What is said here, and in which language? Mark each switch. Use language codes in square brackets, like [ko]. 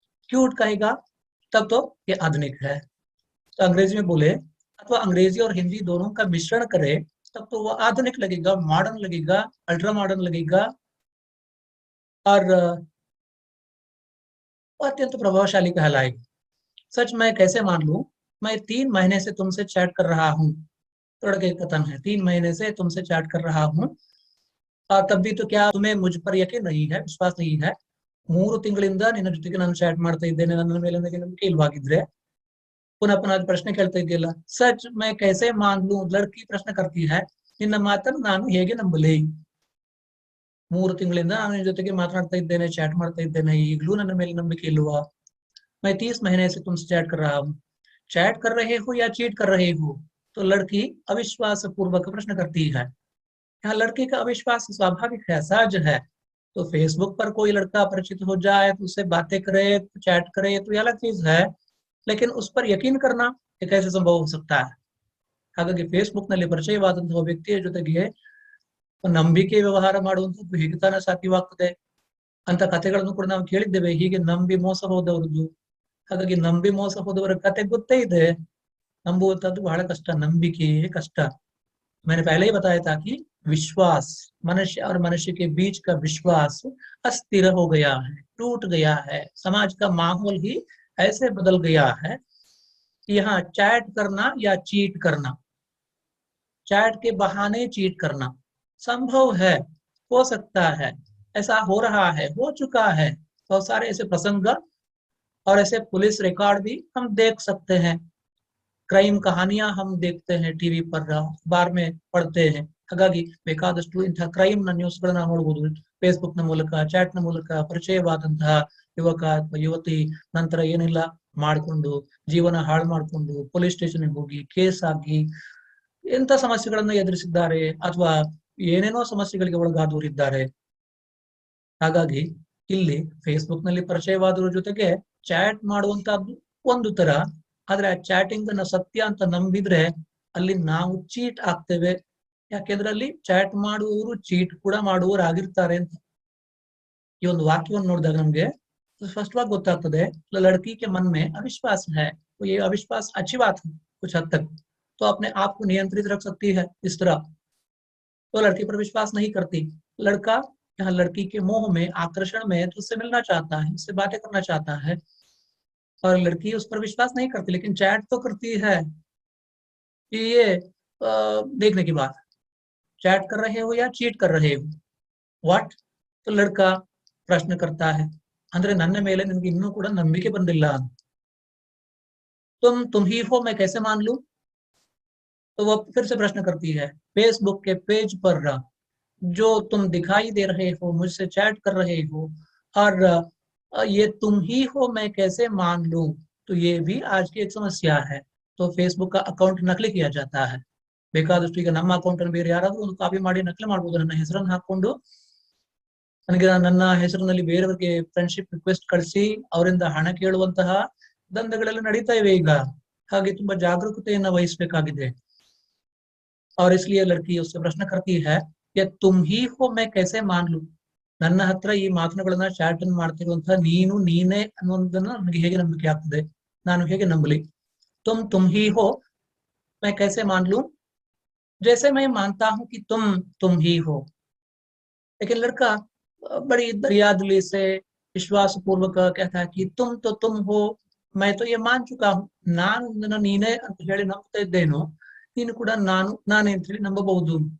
[hi] Cute कहेगा तब तो ये आधुनिक है। तो अंग्रेजी में बोले अथवा अंग्रेजी और हिंदी दोनों का मिश्रण करे तब तो वो आधुनिक लगेगा, मॉडर्न लगेगा, अल्ट्रा मॉडर्न लगेगा और अत्यंत प्रभावशाली कहलाएगा। सच, मैं कैसे मान लूं? मैं 3 महीने से तुमसे चैट कर रहा हूँ। लड़के का कथन है, 3 महीने से तुमसे चैट कर रहा हूँ और तब भी तो क्या तुम्हें मुझ पर यकीन नहीं है, विश्वास नहीं है? [kn] 3 ತಿಂಗಳಿಂದ ನಿನ್ನ ಜೊತೆಗೆ ನಾನು ಚಾಟ್ ಮಾಡ್ತಾ ಇದ್ದೇನೆ, ನನ್ನ ಮೇಲೆ ನನಗೆ ನಂಬಿಕೆ ಇಲ್ವಾಗಿದ್ರೆ [hi] पुनः पुनः प्रश्न [kn] ಕೇಳ್ತಾ ಇದೆಯಲ್ಲ। [hi] सच मैं कैसे मान लूं, लड़की प्रश्न करती है, [kn] ನಿನ್ನ ಮಾತನ್ನು ನಾನು ಹೇಗೆ ನಂಬಲಿ? 3 ತಿಂಗಳಿಂದ ನಾನು ನಿನ್ನ ಜೊತೆಗೆ ಮಾತನಾಡ್ತಾ ಇದ್ದೇನೆ, ಚಾಟ್ ಮಾಡ್ತಾ ಇದ್ದೇನೆ, ಈಗಲೂ ನನ್ನ ಮೇಲೆ ನಂಬಿಕೆ ಇಲ್ವಾ? [hi] मैं 30 महीने से तुमसे चैट कर रहा हूँ। चैट कर रहे हो या चीट कर रहे हो? तो लड़की अविश्वास पूर्वक प्रश्न करती है। यहाँ लड़की का अविश्वास स्वाभाविक है, सहज है। तो फेसबुक पर कोई लड़का परिचित हो जाए तो उससे बातें करे, चैट करे तो ये अलग चीज है, लेकिन उस पर यकीन करना ये कैसे संभव हो सकता है? [kn] ಹಾಗಾಗಿ ಫೇಸ್ಬುಕ್ನಲ್ಲಿ ಪರಿಚಯವಾದಂತಹ ವ್ಯಕ್ತಿಯ ಜೊತೆಗೆ ನಂಬಿಕೆ ವ್ಯವಹಾರ ಮಾಡುವಂಥದ್ದು ಹೇಗೆ ತಾನೇ ಸಾಧ್ಯವಾಗ್ತದೆ ಅಂತ ಕಥೆಗಳನ್ನು ಕೂಡ ನಾವು ಕೇಳಿದ್ದೇವೆ, ಹೀಗೆ ನಂಬಿ ಮೋಸ ಹೋದವರದ್ದು ಹಾಗಾಗಿ ನಂಬಿ ಮೋಸ ಹೋದವರ ಕತೆ ಗೊತ್ತೇ ಇದೆ. ನಂಬುವಂತದ್ದು ಬಹಳ ಕಷ್ಟ, ನಂಬಿಕೆಯೇ कष्ट। [hi] मैंने पहले ही बताया था कि विश्वास, मनुष्य और मनुष्य के बीच का विश्वास अस्थिर हो गया है, टूट गया है। समाज का माहौल ही ऐसे बदल गया है कि यहाँ चैट करना या चीट करना, चैट के बहाने चीट करना संभव है, हो सकता है, ऐसा हो रहा है, हो चुका है। बहुत सारे ऐसे प्रसंग और ऐसे पुलिस रिकॉर्ड भी हम देख सकते हैं। ಕ್ರೈಮ್ ಕಹಾನಿಯಾ ಹಮ್ ದೇಖ್ತೆ ಹೈ ಟಿವಿ ಪರ್, ಅಖಬಾರ್ ಮೇ ಪढ़ते हैं। [kn] ಹಾಗಾಗಿ ಬೇಕಾದಷ್ಟು ಇಂತಹ ಕ್ರೈಮ್ ನ ನ್ಯೂಸ್ ಗಳನ್ನ ನೋಡಬಹುದು ಫೇಸ್ಬುಕ್ ನ ಮೂಲಕ, ಚಾಟ್ ನ ಮೂಲಕ ಪರಿಚಯವಾದಂತಹ ಯುವಕ ಅಥವಾ ಯುವತಿ ನಂತರ ಏನಿಲ್ಲ ಮಾಡಿಕೊಂಡು ಜೀವನ ಹಾಳು ಮಾಡಿಕೊಂಡು ಪೊಲೀಸ್ ಸ್ಟೇಷನ್ ಹೋಗಿ ಕೇಸ್ ಆಗಿ ಎಂತ ಸಮಸ್ಯೆಗಳನ್ನ ಎದುರಿಸಿದ್ದಾರೆ ಅಥವಾ ಏನೇನೋ ಸಮಸ್ಯೆಗಳಿಗೆ ಒಳಗಾದವರಿದ್ದಾರೆ। ಹಾಗಾಗಿ ಇಲ್ಲಿ ಫೇಸ್ಬುಕ್ ನಲ್ಲಿ ಪರಿಚಯವಾದವರ ಜೊತೆಗೆ ಚಾಟ್ ಮಾಡುವಂತಹದ್ದು ಒಂದು ತರ, ಆದ್ರೆ ಆ ಚಾಟಿಂಗ್ ಅನ್ನ ಸತ್ಯ ಅಂತ ನಂಬಿದ್ರೆ ಅಲ್ಲಿ ನಾವು ಚೀಟ್ ಆಗ್ತೇವೆ। ಯಾಕೆಂದ್ರೆ ಅಲ್ಲಿ ಚಾಟ್ ಮಾಡುವವರು ಚೀಟ್ ಕೂಡ ಮಾಡುವವರು ಆಗಿರ್ತಾರೆ ಅಂತ। ಈ ಒಂದು ವಾಕ್ಯವನ್ನು ನೋಡಿದಾಗ ನಮ್ಗೆ ಸ್ಪಷ್ಟವಾಗಿ ಗೊತ್ತಾಗ್ತದೆ, [hi] लड़की के मन में अविश्वास है, तो ये अविश्वास अच्छी बात है कुछ हद तक, तो अपने आप को नियंत्रित रख सकती है इस तरह। तो लड़की पर विश्वास नहीं करती, लड़का यहाँ लड़की के मोह में, आकर्षण में तो उससे मिलना चाहता है, उससे बातें करना चाहता है, और लड़की उस पर विश्वास नहीं करती लेकिन चैट तो करती है। ये देखने की बात, चैट कर रहे हो या चीट कर रहे हो, व्हाट। तो लड़का प्रश्न करता है, [kn] ಅಂದ್ರೆ ನನ್ನ ಮೇಲೆ ನಿಮಗೆ ಇನ್ನೂ ಕೂಡ ನಂಬಿಕೆ ಬಂದಿಲ್ಲ, [hi] तुम ही हो मैं कैसे मान लूं। तो वो फिर से प्रश्न करती है, फेसबुक के पेज पर जो तुम दिखाई दे रहे हो, मुझसे चैट कर रहे हो, और ये तुम ही हो मैं कैसे मान लूं। तो ये भी आज की एक समस्या है। तो फेसबुक का अकाउंट नकली किया जाता है। [kn] ಬೇಕಾದಷ್ಟು ಈಗ ನಮ್ಮ ಅಕೌಂಟ್ ಅನ್ನು ಬೇರೆ ಯಾರಾದ್ರೂ ಒಂದು ಕಾಪಿ ಮಾಡಿ ನಕಲಿ ಮಾಡಬಹುದು, ನನ್ನ ಹೆಸರನ್ನು ಹಾಕೊಂಡು ನನಗೆ ನನ್ನ ಹೆಸರಿನಲ್ಲಿ ಬೇರೆಯವರಿಗೆ ಫ್ರೆಂಡ್ಶಿಪ್ ರಿಕ್ವೆಸ್ಟ್ ಕಳಿಸಿ ಅವರಿಂದ ಹಣ ಕೇಳುವಂತಹ ದಂಧೆಗಳೆಲ್ಲ ನಡೀತಾ ಇವೆ ಈಗ। ಹಾಗೆ ತುಂಬಾ ಜಾಗರೂಕತೆಯನ್ನ ವಹಿಸಬೇಕಾಗಿದೆ। [hi] और इसलिए लड़की उससे प्रश्न करती है कि तुम ही हो मैं कैसे मान लूं, [kn] ನನ್ನ ಹತ್ರ ಈ ಮಾತುಗಳನ್ನ ಚಾಟ್ ಅನ್ನು ಮಾಡ್ತಿರುವಂತಹ ನೀನು ನೀನೇ ಅನ್ನೋದನ್ನ ನನಗೆ ಹೇಗೆ ನಂಬಿಕೆ ಆಗ್ತದೆ, ನಾನು ಹೇಗೆ ನಂಬಲಿ। [hi] तुम ही हो मैं कैसे मान लूं, जैसे मैं मानता हूं कि तुम ही हो। लेकिन लड़का बड़ी दरियादिली से विश्वास पूर्वक कहता है कि तुम तो तुम हो, मैं तो ये मान चुका हूं, [kn] ನಾನು ನನ್ನ ನೀನೇ ಅಂತ ಹೇಳಿ ನಂಬ್ತಾ ಇದ್ದೇನೋ, ನೀನು ಕೂಡ ನಾನು ನಾನೇ ಅಂತ ಹೇಳಿ ನಂಬಬಹುದು।